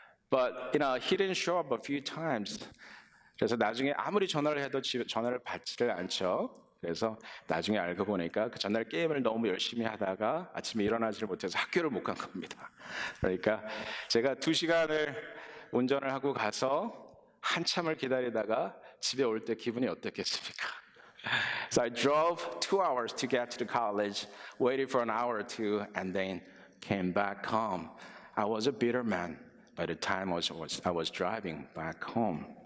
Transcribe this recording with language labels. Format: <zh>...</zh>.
<en>But he didn't show up a few times.</en> <ko>그래서 나중에 아무리 전화를 해도 전화를 받지를 않죠. 그래서 나중에 알고 보니까 그 전날 게임을 너무 열심히 하다가 아침에 일어나지를 못해서 학교를 못 간 겁니다. 그러니까 제가 2시간을 운전을 하고 가서 한참을 기다리다가 집에 올 때 기분이 어떻겠습니까?</ko> <en>So I drove 2 hours to get to the college, waited for an hour or two, and then came back home. I was a bitter man by the time I was driving back home.</en>